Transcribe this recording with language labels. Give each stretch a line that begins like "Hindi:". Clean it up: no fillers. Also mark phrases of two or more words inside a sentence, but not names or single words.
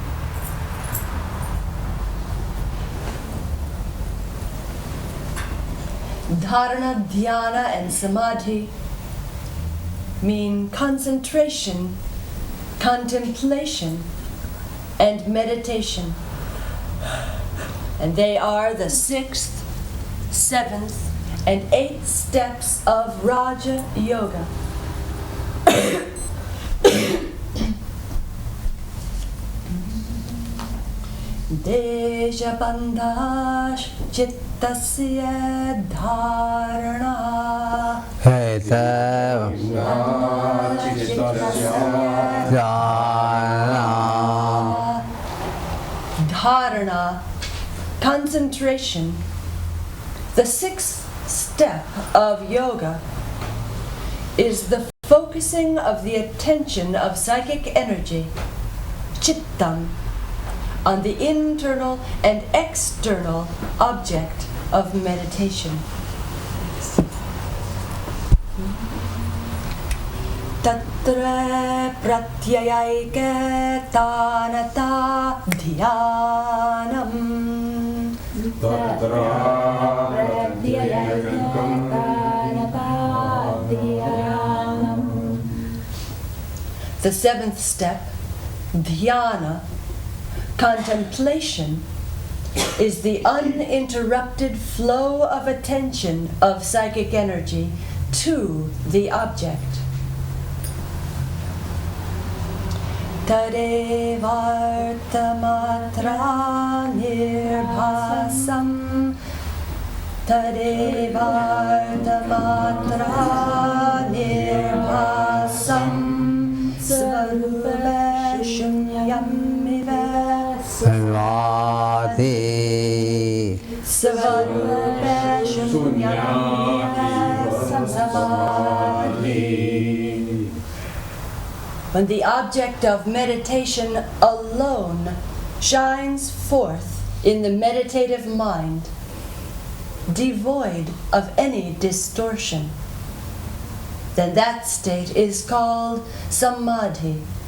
English: Dharna, Dhyana, and Samadhi mean concentration, contemplation, and meditation. And they are the 6th, 7th, and 8th steps of Raja Yoga.
Sanskrit: Deshabandhash chittasya dharana. Dharana,
English: concentration. The 6th step of yoga is the focusing of the attention of psychic energy, chittam, on the internal and external object of meditation.
Sanskrit: Tatra pratyayike tanata dhyanam. Tatra pratyayike tanata dhyanam.
English: The 7th step, dhyana, contemplation, is the uninterrupted flow of attention of psychic energy to the object.
Sanskrit: Tadevartamatra nirbhasam, tadevartamatra nirbhasam, svarupa shunyamiva samadhi. Svarupa shunyamiva samadhi.
English: When the object of meditation alone shines forth in the meditative mind, devoid of any distortion, then that state is called samadhi.